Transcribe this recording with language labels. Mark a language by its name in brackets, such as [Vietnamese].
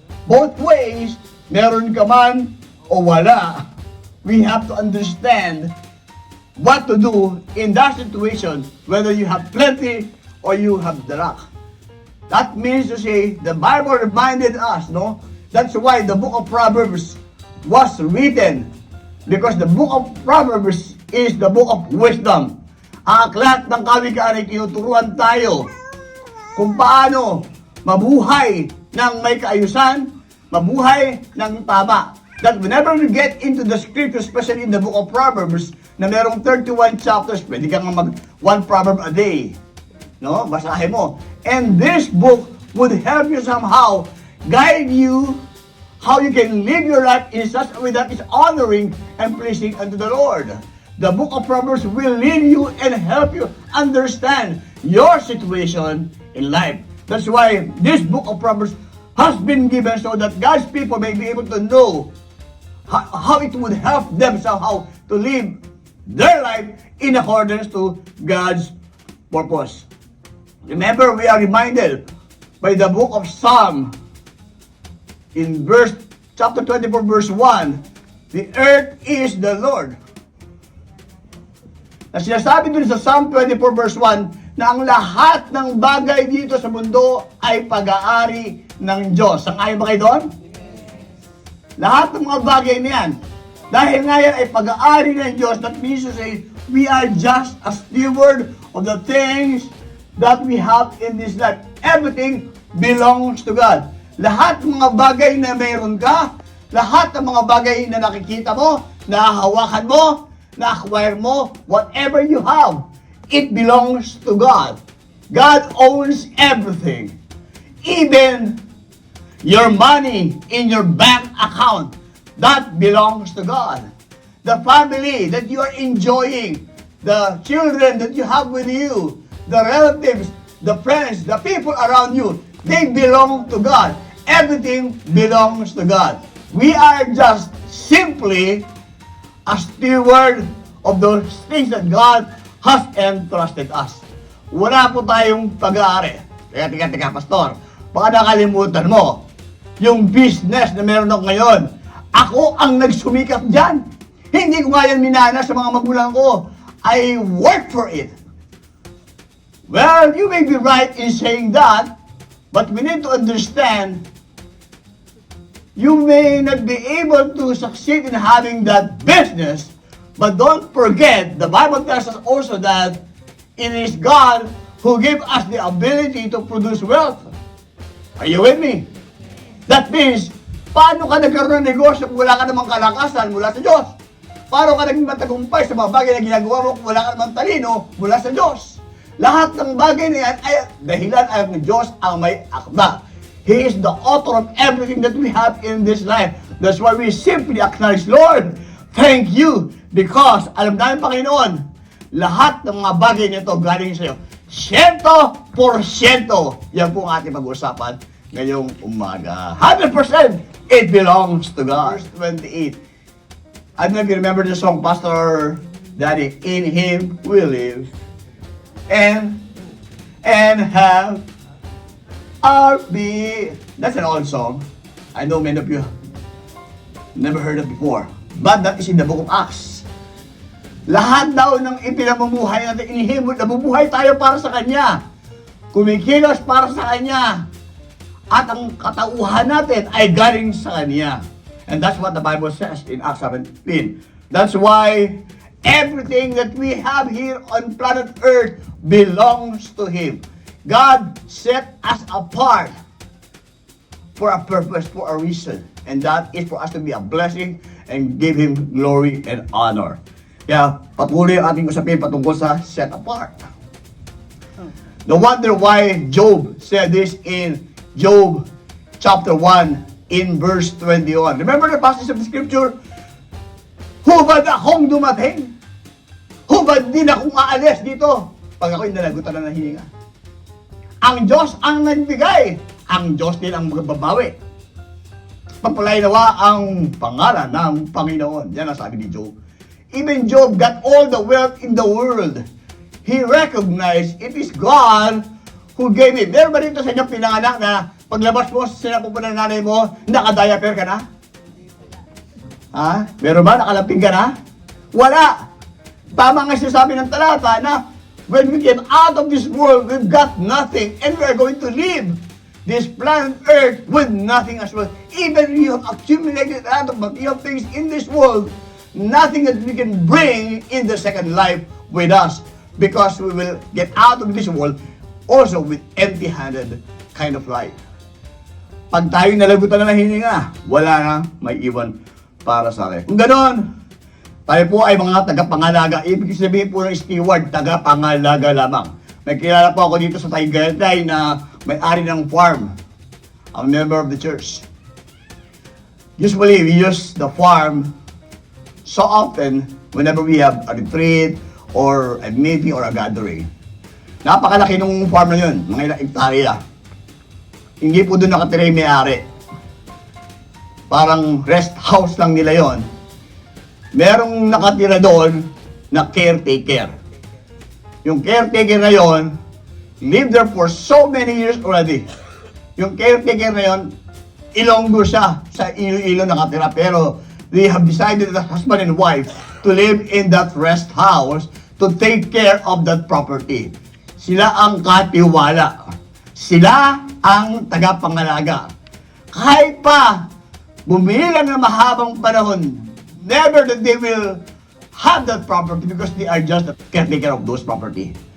[English] Both ways, [Filipino] meron ka man o wala, [English] we have to understand what to do in that situation, whether you have plenty or you have the lack. That means to say, the Bible reminded us, no? That's why the book of Proverbs was written, because the book of Proverbs is the book of wisdom. [Filipino] Ang aklat ng kawikaan ay tinuturuan tayo kung paano mabuhay ng may kaayusan, mabuhay ng tama. [English] That whenever we get into the scripture, especially in the book of Proverbs, [Filipino] na merong 31 chapters, pwede kang mag [English] one proverb a day. No? [Filipino] Basahin mo. [English] And this book would help you somehow, guide you how you can live your life in such a way that is honoring and pleasing unto the Lord. The book of Proverbs will lead you and help you understand your situation in life. That's why this book of Proverbs has been given so that God's people may be able to know how it would help them somehow to live their life in accordance to God's purpose. Remember, we are reminded by the book of Psalm in chapter 24, verse 1, the earth is the Lord. [Filipino] Na sinasabi dun sa Psalm 24 verse 1 na ang lahat ng bagay dito sa mundo ay pag-aari ng Diyos. Sang-ayon ba kayo doon? Lahat ng mga bagay na yan. Dahil nga yan ay pag-aari ng Diyos, [English] that means to say, we are just a steward of the things that we have in this life. Everything belongs to God. [Filipino] Lahat ng mga bagay na mayroon ka, lahat ng mga bagay na nakikita mo, nahahawakan mo, na-acquire mo, [English] whatever you have, it belongs to God. God owns everything. Even your money in your bank account, that belongs to God. The family that you are enjoying, the children that you have with you, the relatives, the friends, the people around you, they belong to God. Everything belongs to God. We are just simply a steward of those things that God has entrusted us. [Filipino] Wala po tayong pag-aari. Teka, pastor. Baka nakalimutan mo, yung business na meron ako ngayon, ako ang nagsumikap dyan. Hindi ko nga yan minana sa mga magulang ko. [English] I work for it. Well, you may be right in saying that, but we need to understand you may not be able to succeed in having that business, but don't forget, the Bible tells us also that it is God who gave us the ability to produce wealth. Are you with me? That means, [Filipino] paano ka nagkaroon ng negosyo kung wala ka namang kalakasan mula sa Diyos? Paano ka naging matagumpay sa mga bagay na ginagawa mo kung wala ka namang talino mula sa Diyos? Lahat ng bagay na yan ay dahilan ay ng Diyos ang may akda. [English] He is the author of everything that we have in this life. That's why we simply acknowledge, Lord, thank you. Because, [Filipino] alam namin, Panginoon, lahat ng mga bagay nito galing sa iyo. 100%. Yan po ang ating pag-uusapan ngayong umaga. [English] 100% it belongs to God. Verse 28. I don't know if you remember the song, Pastor Daddy. In Him we live and have our being. That's an old song. I know many of you never heard it before. But that is in the book of Acts. [Filipino] Lahat daw ng ipinamumuhay natin, inihimod, nabubuhay tayo para sa Kanya. Kumikilos para sa Kanya. At ang katauhan natin ay galing sa Kanya. [English] And that's what the Bible says in Acts 17. That's why everything that we have here on planet Earth belongs to Him. God set us apart for a purpose, for a reason. And that is for us to be a blessing and give Him glory and honor. [Filipino] Kaya patuloy ang ating usapin patungkol sa set apart. [English] No wonder why Job said this in Job chapter 1 in verse 21. Remember the passage of the scripture? [Filipino] Hubad akong dumating? Hubad din akong aalis dito pag ako'y nalagutan na ng hininga? Ang Diyos ang nagbigay. Ang Diyos din ang magbabawi. Pagpalay nawa ang pangalan ng Panginoon. Yan ang sabi ni Job. [English] Even Job got all the wealth in the world. He recognized it is God who gave him. [Filipino] Meron ba dito sa inyong pinanganak na paglabas mo sa sinapupo ng nanay mo, nakadiaper ka na? Ha? Meron ba? Nakalamping ka na? Wala. Tama nga sinasabi ng talata na [English] when we came out of this world, we've got nothing and we are going to live this planet Earth with nothing as well. Even you have accumulated a lot of material things in this world, nothing that we can bring in the second life with us because we will get out of this world also with empty-handed kind of life. [Filipino] Pag tayo nalagutan na ng hininga, wala na may iwan para sa akin. Kung ganoon, tayo po ay mga tagapangalaga. Ibig sabihin po ng steward, tagapangalaga lamang. May kilala po ako dito sa Tagaytay na may-ari ng farm. [English] I'm a member of the church. Usually, we use the farm so often whenever we have a retreat or a meeting or a gathering. [Filipino] Napakalaki nung farm na yun, mga ilang hektarya. Hindi po doon nakatira yung may-ari. Parang rest house lang nila yon. Merong nakatira doon na caretaker. Yung caretaker na yon, [English] lived there for so many years already. [Filipino] Yung caretaker na yon, Ilonggo siya, sa Iloilo nakatira. Pero [English] they have decided as husband and wife to live in that rest house to take care of that property. [Filipino] Sila ang katiwala. Sila ang tagapangalaga. Kahit pa bumilang ng mahabang panahon, [English] never that they will have that property because they are just the caretaker of those property.